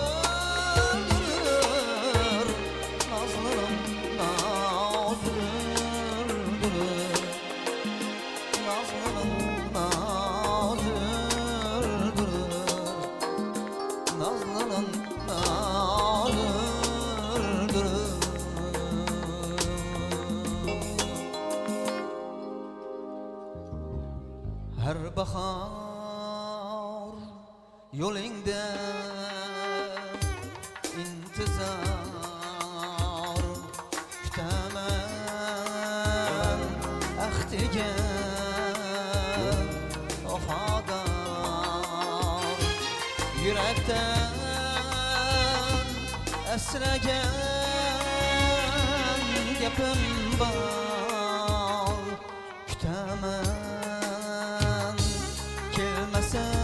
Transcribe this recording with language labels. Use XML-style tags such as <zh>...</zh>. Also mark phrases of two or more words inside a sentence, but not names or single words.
<tr>öldürür Nazlı'nın nazı öldürür Nazlı'nın nazı öldürür Nazlı'nın nazı öldürür</tr> <uz>Her bahar yolingda intizor kutaman ahdiga vafodor yurakdan asragan gapim bor kutaman kelmas</uz>